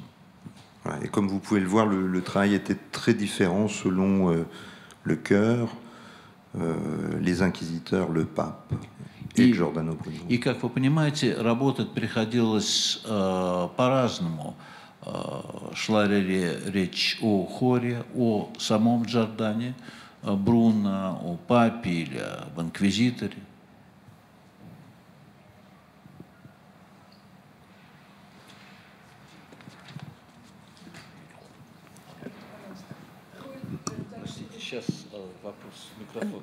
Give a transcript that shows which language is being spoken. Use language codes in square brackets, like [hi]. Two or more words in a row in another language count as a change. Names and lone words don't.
[fr] Et comme vous pouvez le voir, le travail était très différent selon le chœur, les inquisiteurs, le pape et Giordano Bruno. [ru] И, как вы понимаете, работать приходилось по-разному. Шла речь о хоре, о самом Джордане Бруно, о папе или об инквизиторе. Сейчас вопрос, микрофон.